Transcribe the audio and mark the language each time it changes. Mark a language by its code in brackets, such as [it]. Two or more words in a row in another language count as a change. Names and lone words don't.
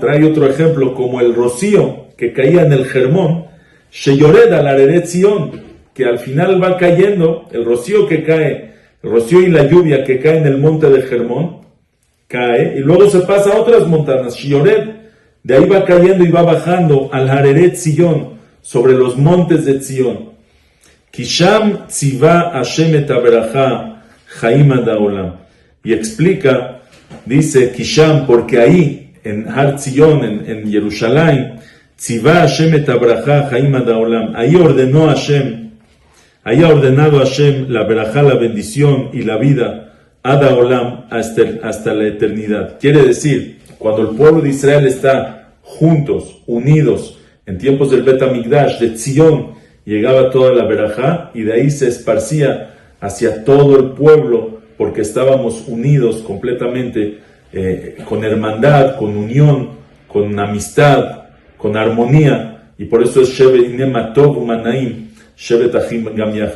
[es] Trae otro ejemplo, como el rocío que caía en el Hermón, [he] שיורד על הררי ציון, [es] que al final va cayendo, el rocío que cae, el rocío y la lluvia que cae en el monte de Hermón, cae, y luego se pasa a otras montañas, sheyored, de ahí va cayendo y va bajando [he] על הררי ציון, [es] sobre los montes de Zion. [he] כי שם צוה השם את הברכה חיים עד העולם. [es] Y explica, dice Kisham, porque ahí, en Har Zion, en Jerusalén, [he] צוה השם את הברכה חיים עד העולם. [es] Ahí ordenó Hashem, haya ordenado Hashem la berajá, la bendición y la vida [he] עד עולם, [es] hasta la eternidad. Quiere decir, cuando el pueblo de Israel está juntos, unidos, en tiempos del Bet HaMikdash, de Tzion, llegaba toda la verajá y de ahí se esparcía hacia todo el pueblo, porque estábamos unidos completamente, con hermandad, con unión, con amistad, con armonía, y por eso es [he] שבת מה טוב ומה נעים, שבת אחים גם יחד.